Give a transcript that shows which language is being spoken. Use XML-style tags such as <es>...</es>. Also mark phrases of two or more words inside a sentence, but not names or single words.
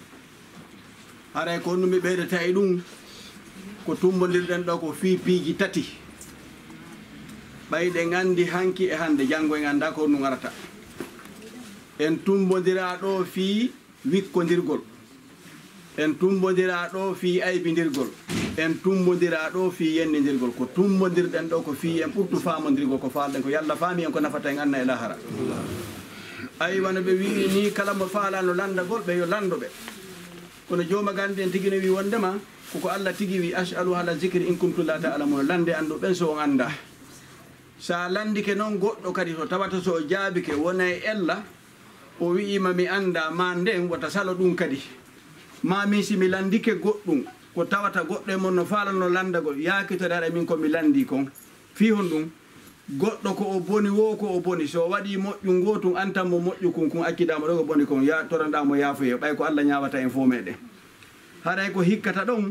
<ff>haray ko numi ɓeydata e ɗum ko tumbodirɗen ɗo ko fi piiji tati ɓayɗe gandi hanki e hande janggo e ganda ko ɗum arata en tumbodira ɗo fi wikkodirgol en tumbodira ɗo fi aybidirgol en tumbodira ɗo fi yennidirgol ko tumbodirɗen ɗo ko fi en ɓurtu famodirgol ko falɗen ko yalla faami en ko nafata en anna e lahara ayi wano ɓe wi ni kala mo faalano landagol ɓe yo landoɓe kono joma gandi en tigui no wi wondema koko Allah tigui wi</ff> <ar>اسألوا أهل الذكر إن كنتم لا تعلمون</ar> <ff>lande andu ɓen so on anda sa landike noon goɗɗo kadi to tawata so jaabike wona e ella o wi'ima mi anda ma nden wata salo ɗum kadi ma min si mi landike goɗɗum ko tawata goɗɗo e mon no faalano landagol yakitore ara min komi landi kon fi hon ɗum goɗɗo ko o boni wo ko o boni so waɗi moƴƴu gotum antanmo moƴƴu kon kon accidama ɗo ko boni kon ya toranɗamo yaafoye ɓay ko Allah ñawata en fo meɗen haray ko hikkata ɗon</ff>